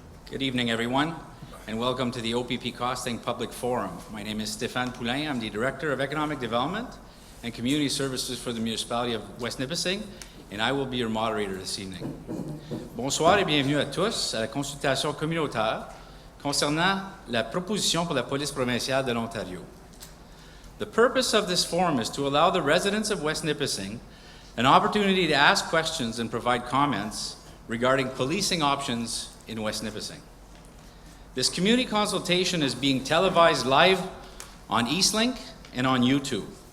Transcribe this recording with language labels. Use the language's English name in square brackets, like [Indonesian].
[English] Good evening, everyone, and welcome to the OPP Costing Public Forum. My name is Stéphane Poulain. I'm the Director of Economic Development and Community Services for the Municipality of West Nipissing, and I will be your moderator this evening. [French] Bonsoir et bienvenue à tous à la consultation communautaire concernant la proposition pour la police provinciale de l'Ontario. [English] The purpose of this forum is to allow the residents of West Nipissing an opportunity to ask questions and provide comments regarding policing options in West Nipissing. This community consultation is being televised live on Eastlink and on YouTube.